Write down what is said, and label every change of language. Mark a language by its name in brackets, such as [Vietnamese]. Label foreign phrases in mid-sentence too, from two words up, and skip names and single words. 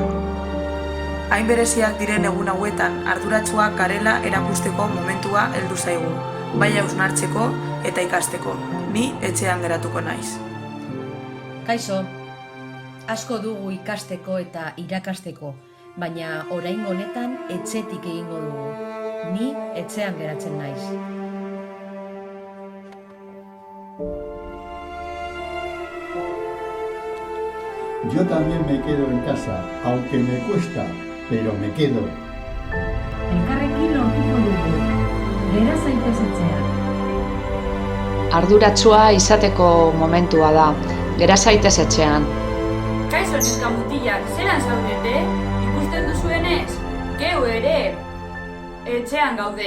[Basque] Hain bereziak diren egun hauetan arduratsuak garela erakusteko momentua heldu zaigu. Bai hausnartzeko eta ikasteko. Ni etxean geratuko naiz. Kaixo, asko dugu ikasteko eta irakasteko, baina orain honetan etxetik egingo dugu. Ni etxean geratzen naiz. [Spanish] Yo también me quedo en casa, aunque me cuesta, pero me quedo. [Basque] Elkarrekin lortuko dugu. Gera zaitez etxean. Arduratsua izateko momentua da. Gera zaitez etxean. Kaixo neska mutilak, zelan zaudete? Ikusten duzuenez, geu ere etxean gaude.